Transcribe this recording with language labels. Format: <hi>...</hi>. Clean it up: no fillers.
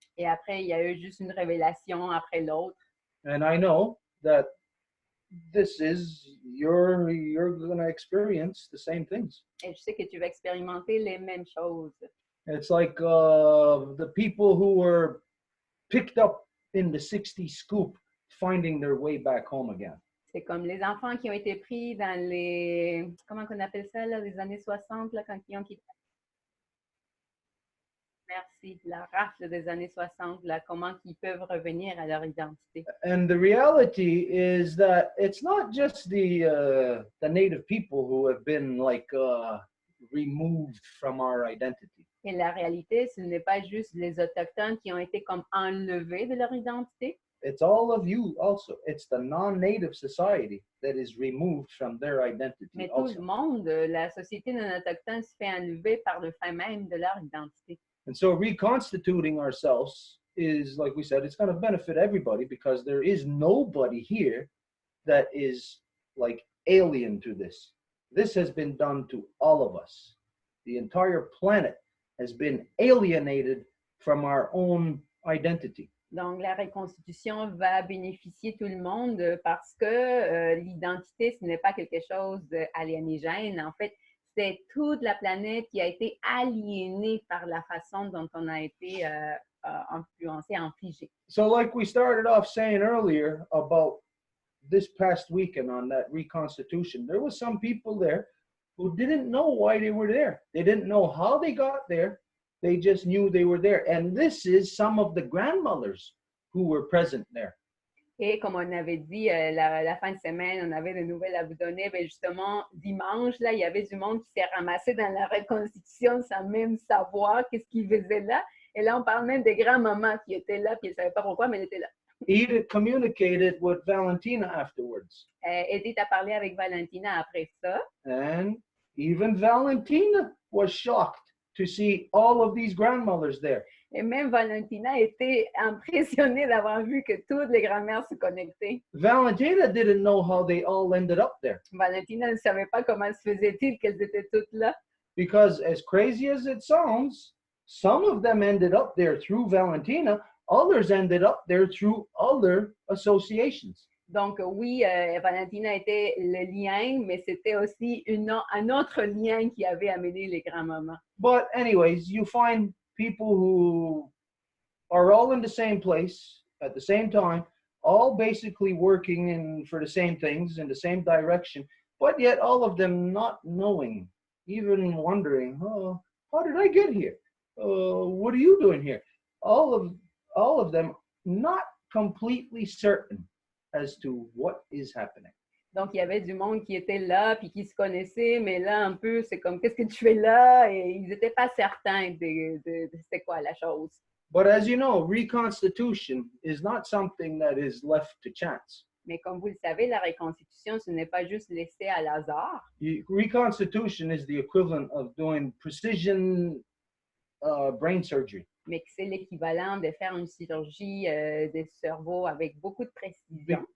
<fr>Et après, il y a eu juste une révélation après l'autre.</fr> <en>And I know that this is you're going to experience the same things.</en> <fr>Et je sais que tu vas expérimenter les mêmes choses.</fr> <en>It's like the people who were picked up in the 60s scoop finding their way back home again.</en> <fr>C'est comme les enfants qui ont été pris dans les, comment on appelle ça, là, les années 60, là, quand ils ont quitté. Merci, la rafle des années 60, là, comment ils peuvent revenir à leur identité.</fr> <en>And the reality is that it's not just the native people who have been removed from our identity.</en> <fr>Et la réalité, ce n'est pas juste les autochtones qui ont été comme enlevés de leur identité.</fr> <en>It's all of you also. It's the non-native society that is removed from their identity.</en> <fr>Mais tout le monde, la société non autochtone se fait enlever par le fait même de leur identité.</fr> <en>And so reconstituting ourselves is, like we said, it's going to benefit everybody because there is nobody here that is like alien to this. This has been done to all of us. The entire planet has been alienated from our own identity.</en> <fr>Donc, la reconstitution va bénéficier tout le monde parce que l'identité, ce n'est pas quelque chose d'aliénigène. En fait, c'est toute la planète qui a été aliénée par la façon dont on a été influencé, infligé.</fr> <en>So like we started off saying earlier about this past weekend on that reconstitution, there was some people there who didn't know why they were there. They didn't know how they got there. They just knew they were there. And this is some of the grandmothers who were present there.</en> <fr>Et comme on avait dit, la fin de semaine, on avait des nouvelles à vous donner. Bien justement, dimanche, là, il y avait du monde qui s'est ramassé dans la reconstitution sans même savoir qu'est-ce qu'ils faisaient là. Et là, on parle même des grands-mamans qui étaient là, puis ils ne savaient pas pourquoi, mais elles étaient là.</fr> <en>Edith communicated with Valentina afterwards.</en> <fr>Edith a parlé avec Valentina après ça.</fr> <en>And even Valentina was shocked to see all of these grandmothers there.</en> <fr>Et même Valentina était impressionnée d'avoir vu que toutes les grand-mères se connectaient.</fr> <en>Valentina didn't know how they all ended up there.</en> <fr>Valentina ne savait pas comment se faisait-il qu'elles étaient toutes là.</fr> <en>Because as crazy as it sounds, some of them ended up there through Valentina, others ended up there through other associations.</en> <fr>Donc, oui, Valentina était le lien, mais c'était aussi un autre lien qui avait amené les grands-mamans.</fr> <en>But anyways, you find people who are all in the same place at the same time, all basically working for the same things in the same direction, but yet all of them not knowing, even wondering, oh, how did I get here? What are you doing here? All of them not completely certain as to what is happening.</en> <fr>Donc, il y avait du monde qui était là, puis qui se connaissait, mais là, un peu, c'est comme, qu'est-ce que tu fais là? Et ils n'étaient pas certains de c'était quoi la chose.</fr> <en>But as you know, reconstitution is not something that is left to chance.</en> <fr>Mais comme vous le savez, la reconstitution, ce n'est pas juste laissé à l'hasard.</fr> <en>Reconstitution is the equivalent of doing precision brain surgery.</en> <fr>Mais que c'est l'équivalent de faire une chirurgie des cerveaux avec beaucoup de précision.</fr>